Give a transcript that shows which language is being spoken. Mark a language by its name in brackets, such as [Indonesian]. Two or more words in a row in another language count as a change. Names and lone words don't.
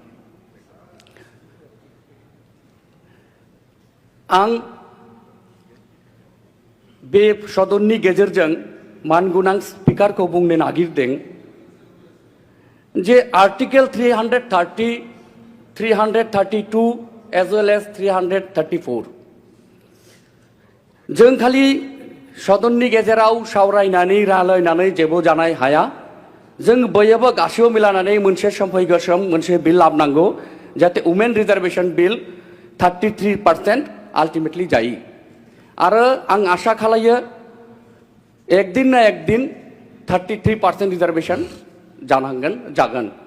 [Bodo] आं बे सदननि गेजेरजों मानगुनां स्पीकारखौ बुंनो नागिरदों जे आर्टिकल 330, 332 [English] as well as [Bodo] 334 जों खालि सदननि गेजेराव सावरायनानै रायलायनानै जेबो जानो हाया जों बयबो गासिबो मिलायनानै मोनसे समफैगोन मोनसे बिल लाबोनांगौ जाहाथे [English] women reservation bill [Bodo] 33% आल्टिमेटली जायो आरो आं आशा खालायो [Hindi] एक दिन ना एक दिन [Bodo] 33% रिजार्वेशन जागोन